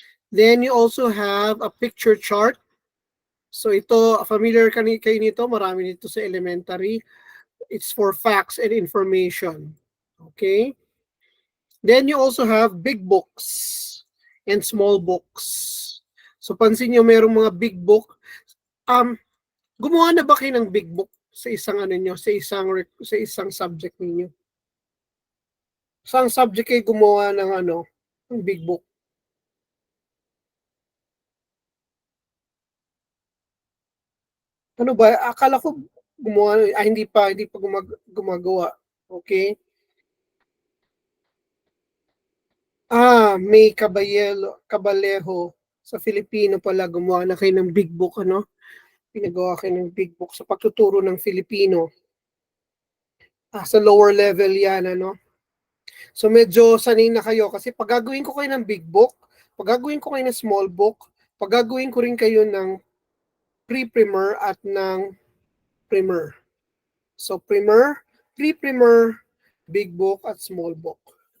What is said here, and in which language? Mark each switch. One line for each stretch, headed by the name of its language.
English: Then you also have a picture chart.
Filipino: So ito, familiar kayo nito, marami nito sa elementary.
English: It's for facts and information. Okay? Then you also have big books and small books.
Filipino: So pansin nyo, merong mga big book. Gumawa na ba kayo ng big book sa isang sa isang subject niyo? Sa subject kayo gumawa ng big book? Ano ba? Akala ko gumawa, hindi pa gumagawa. Okay? May Cabalejo sa Filipino pala, gumawa na kayo ng big book, ano? Pinagawa kayo ng big book sa pagtuturo ng Filipino. Sa lower level yan, ano? So medyo sanay na kayo kasi pag gagawin ko kayo ng big book, pag gagawin ko kayo ng small book, pag gagawin ko rin kayo ng pre-primer at ng primer. So primer, pre-primer, big book at small book.